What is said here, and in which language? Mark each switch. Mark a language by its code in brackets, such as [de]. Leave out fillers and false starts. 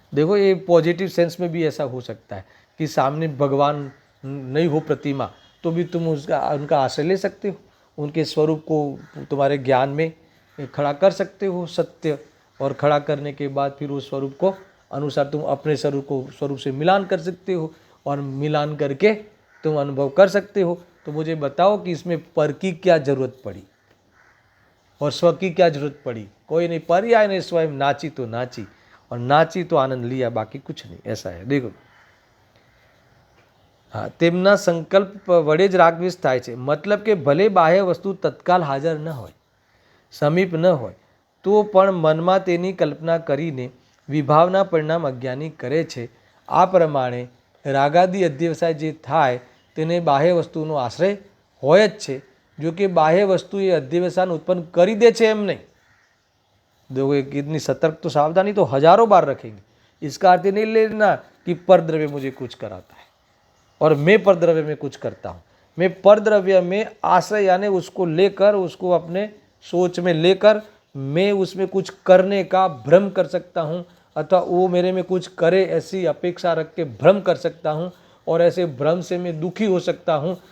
[hi] देखो ये positive sense में भी ऐसा हो सकता है कि सामने भगवान नहीं हो प्रतिमा, तो भी तुम उनका आश्रय ले सकते हो, उनके स्वरूप को तुम्हारे ज्ञान में खड़ा कर सकते हो सत्य, और खड़ा करने के बाद फिर उस स्वरूप को अनुसार तुम अपने स्वरूप से मिलान कर सकते हो, और मिलान करके तुम अनुभव कर सकते हो। तो मुझे बताओ कि इसमें पर की क्या जरूरत पड़ी और स्व की क्या जरूरत पड़ी? कोई नहीं, पर्याय ने स्वयं नाची तो नाची, और नाची तो आनंद लिया, बाकी कुछ नहीं। ऐसा है, देखो। [gu] हाँ, તેમના સંકલ્પ વડે જ રાગદ્વેષ થાય છે, મતલબ કે ભલે બાહ્ય વસ્તુ તત્કાલ હાજર ન હોય, સમીપ ન હોય, તો પણ મનમાં તેની કલ્પના કરીને વિભાવના પરિણામ અજ્ઞાની કરે છે। આ પ્રમાણે રાગાદી અધ્યવસાય જે થાય તેને બાહ્ય વસ્તુનો આશ્રય હોય જ છે। જો કે બાહ્ય વસ્તુ એ અધ્યવસાન ઉત્પન્ન કરી દે છે એમ નહીં। [hi] देखो इतनी सतर्क तो सावधानी तो हजारों बार रखेंगे। इसका अर्थ नहीं लेना कि परद्रव्य मुझे कुछ कराता है और मैं परद्रव्य में कुछ करता हूँ। मैं परद्रव्य में आश्रय यानी उसको लेकर, उसको अपने सोच में लेकर मैं उसमें कुछ करने का भ्रम कर सकता हूँ, अथवा वो मेरे में कुछ करे ऐसी अपेक्षा रख के भ्रम कर सकता हूँ, और ऐसे भ्रम से मैं दुखी हो सकता हूँ।